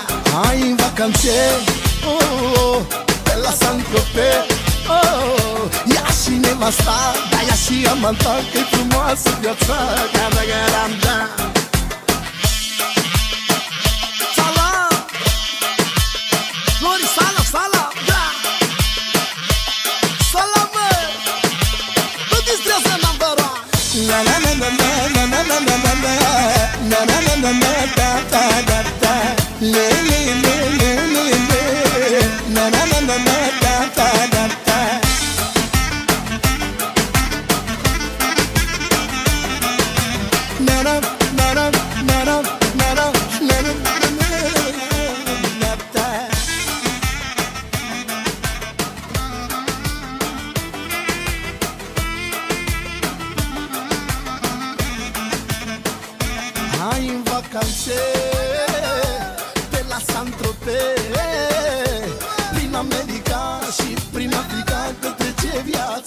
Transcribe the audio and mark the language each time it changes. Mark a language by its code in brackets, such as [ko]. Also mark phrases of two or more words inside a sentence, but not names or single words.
[ro] Hai în vacanțe, pe la Saint-Tropez, ia și nevasta, da, ia și amanta, că-i frumoasă viața, raga, da. Salam! Salam, da. Salam, bă. Nu distrează [en] number one. La la la la la la la la la la la la la la la da da da da le le le le le le la la la la la da da da da. Na na na na na na na na na na da. [ro] Hai în vacanțe pe la Saint-Tropez, prin America și prin Africa, că trece viața.